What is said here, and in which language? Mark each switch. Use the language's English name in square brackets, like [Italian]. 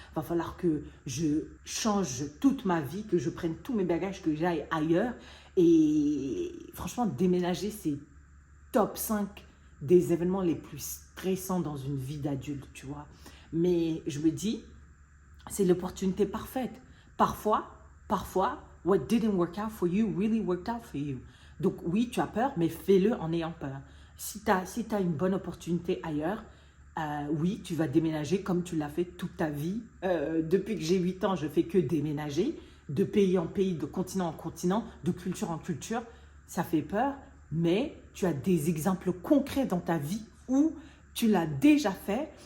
[French] Il va falloir que je change toute ma vie, que je prenne tous mes bagages, que j'aille ailleurs. Et franchement, déménager, c'est top 5 des événements les plus stressants dans une vie d'adulte, tu vois. Mais je me dis, c'est l'opportunité parfaite. Parfois, [English] what didn't work out for you really worked out for you. [French] Donc oui, tu as peur, mais fais-le en ayant peur. Si tu as une bonne opportunité ailleurs, oui, tu vas déménager comme tu l'as fait toute ta vie. Depuis que j'ai 8 ans, je fais que déménager, de pays en pays, de continent en continent, de culture en culture. Ça fait peur, mais tu as des exemples concrets dans ta vie où tu l'as déjà fait.